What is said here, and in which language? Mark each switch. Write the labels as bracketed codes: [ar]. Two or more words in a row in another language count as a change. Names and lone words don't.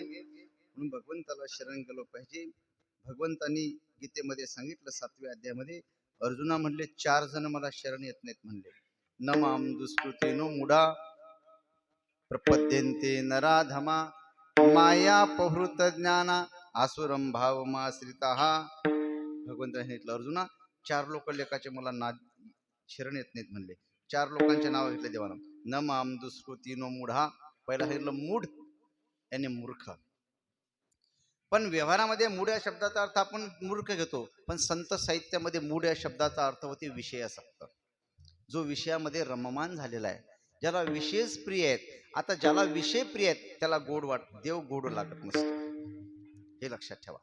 [mr] म्हणून भगवंताला शरण गेलो पाहिजे. भगवंतांनी गीतेमध्ये सांगितलं 7व्या अध्यायामध्ये, अर्जुना म्हणले 4 जण मला शरण येत नाहीत म्हणले. [sa] न माम दुष्कृतेनो मुडा प्रपद्यन्ते नराधमा माया पहृत ज्ञाना आसुरम भावमाश्रिताः. [mr] भगवंताने सांगितलं अर्जुना 4 लोक लेखाचे मला शरण येत नाहीत म्हणले. 4 लोकांचे नाव घेतले देवानं. [sa] न माम दुष्कृतीनो मूढा, [mr] पहिला सांगितलं मूढ, याने मूर्ख. पण व्यवहारामध्ये मूढ या शब्दाचा अर्थ आपण मूर्ख घेतो, पण संत साहित्यामध्ये मूढ या शब्दाचा अर्थ होते विषयासक्त, जो विषयामध्ये रममान झालेला आहे, ज्याला विषयच प्रिय आहेत. आता ज्याला विषय प्रिय आहेत त्याला देव गोड लागत नसतो, हे लक्षात ठेवा.